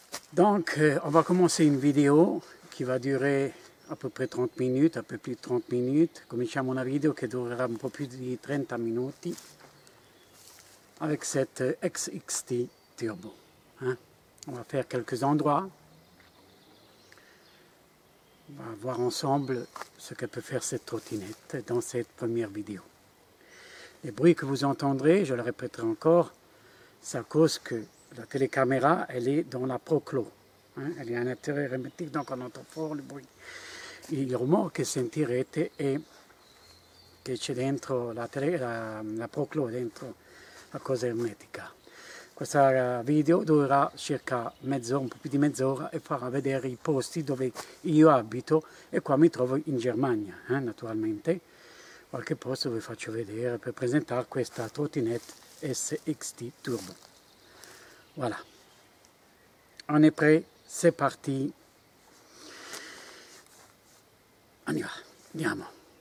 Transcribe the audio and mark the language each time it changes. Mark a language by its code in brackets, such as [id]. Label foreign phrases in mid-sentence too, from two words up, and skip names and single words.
[fr] Donc, on va commencer une vidéo qui va durer à peu près 30 minutes, un peu plus de 30 minutes. [it] Cominciamo una video che durerà un po' più di 30 minuti [fr] avec cette XXT Turbo. Hein? On va faire quelques endroits. On va voir ensemble ce que peut faire cette trottinette dans cette première vidéo. Les bruits que vous entendrez, je le répéterai encore, c'est à cause que la télécaméra, elle est dans la Proclo. Hein? Elle est à l'intérieur hermétique, donc on entend fort le bruit. [it] Il rumore che sentirete è che c'è dentro la Proclo, dentro la cosa ermetica. Questa video durerà circa mezz'ora, un po' più di mezz'ora, e farà vedere i posti dove io abito, e qua mi trovo in Germania, naturalmente. Qualche posto vi faccio vedere per presentare questa trottinette SXT Turbo. [fr] Voilà. On est prêt, c'est parti. On y va, [it] andiamo.